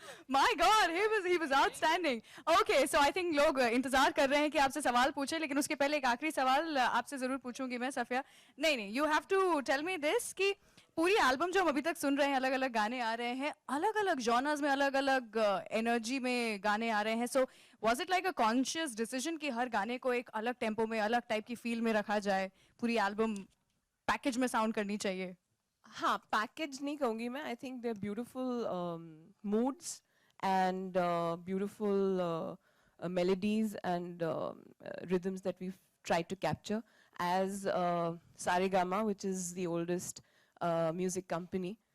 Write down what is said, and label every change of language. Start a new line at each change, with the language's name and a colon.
English: My God, he was outstanding. Okay, so I think
Hindi: लोग इंतजार कर रहे हैं कि आपसे सवाल पूछे, लेकिन उसके पहले एक आखिरी सवाल आपसे जरूर पूछूंगी मैं सफिया। नहीं,
English: you have to tell me this
Hindi: कि पूरी एल्बम जो हम अभी तक सुन रहे हैं, अलग अलग गाने आ रहे हैं, अलग अलग जॉनर्स में, अलग अलग एनर्जी में गाने आ रहे हैं।
English: so was it like a conscious decision
Hindi: कि हर गाने को एक अलग टेम्पो में, अलग टाइप की फील में रखा जाए, पूरी एल्बम पैकेज में साउंड करनी चाहिए? हाँ, पैकेज नहीं कहूँगी मैं।
English: I think they are beautiful moods and beautiful melodies and rhythms that we've tried to capture as Saregama, which is the oldest music company.